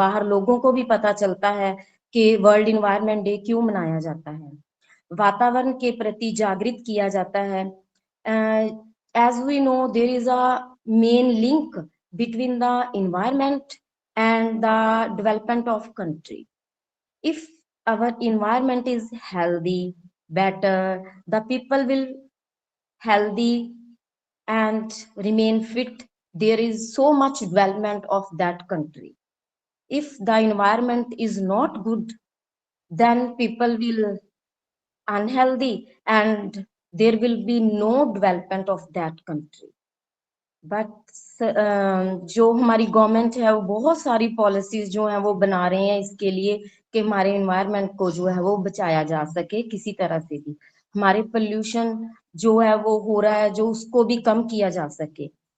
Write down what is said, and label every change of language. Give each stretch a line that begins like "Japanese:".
Hindi: बाहर लोगों को भी पता चलता है कि वर्ल्ड इन्वायरमेंट डे क्यों मनाया जाता है। वातावरण के प्रति जागृत किया जाता है।
English: As we know there is a main link between the environment and the development of country. If our environment is healthy, better, the people will healthy and remain fit. There is so much development of that country. If the environment is not good, then people will unhealthy and there will be no development of that country.
Hindi: But जो हमारी government है वो बहुत सारी policies जो हैं वो बना रहे हैं इसके लिए कि हमारे एनवायरनमेंट को जो है वो बचाया जा सके किसी तरह से भी। हमारे पोल्यूशन जो है वो हो रहा है जो उसको भी कम किया जा सके।